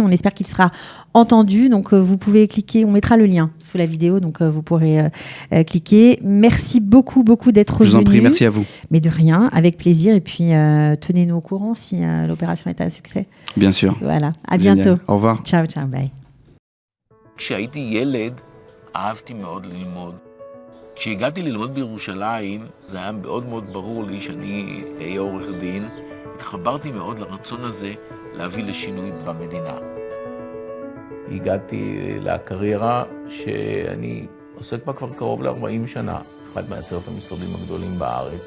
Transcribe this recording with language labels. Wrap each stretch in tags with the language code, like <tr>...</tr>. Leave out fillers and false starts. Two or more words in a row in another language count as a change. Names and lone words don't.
<fr>On espère qu'il sera entendu. Donc, vous pouvez cliquer, on mettra le lien sous la vidéo, donc vous pourrez cliquer. Merci beaucoup d'être venu. Je vous en prie, merci à vous. Mais de rien, avec plaisir. Et puis, tenez-nous au courant si l'opération est un succès. Bien sûr. Voilà, à bientôt. Au revoir. Ciao, bye.</fr> <he>כשהייתי ילד, אהבתי מאוד ללמוד. כשהגעתי ללמוד בירושלים, זה היה מאוד מאוד ברור לי שאני אהיה עורך דין. התחברתי מאוד לרצון הזה להביא לשינוי במדינה. הגעתי לקריירה שאני עוסק בה כבר קרוב ל-40 שנה, אחד מ10 המשרדים הגדולים בארץ.</he>